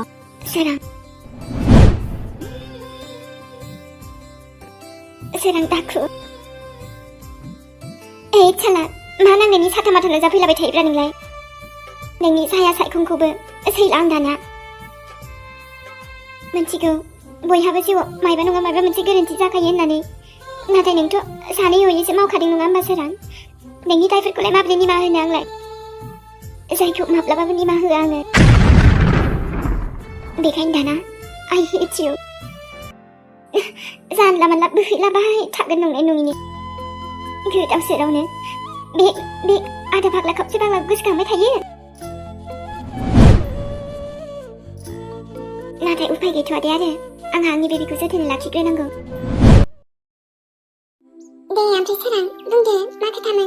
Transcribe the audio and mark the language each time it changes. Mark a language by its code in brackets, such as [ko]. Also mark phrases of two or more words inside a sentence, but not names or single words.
[brx] सोरां सोरां दाखु साला मा नांनायनि साथा माथाल' जाफैलाबाय थायोब्रा नोंलाय नोंनि साया सायखंखौबो सैला आं दाना मिथिगौ बयहाबो जिउआव मायबा नङा मायबा मोनसे गोरोन्थि जाखायो होननानै नाथाय नोंथ' सानै हयैसो मावखादों नङा होमबा सोरां नोंनि दायफोरखौलाय माबोरै निमाहा होनो आंलाय जायखौ माब्लाबाबो निमाहा होआ आङो बेखायनो दाना [en] I hate you [brx] जानला मानला बोहैलाबाय थागोन नंनाय नङिनि गोदाव सोरावनो बे आधा फाग्ला खावसे फाग्ला गोसोखांबाय थायो नाथाय उफाय गैथ'आ दे आरो आंहा आंनि बेबिखौ जोथोनै लाखिग्रोनांगौ दे ओमफ्राय सोरां बुंदो मा खोथामोन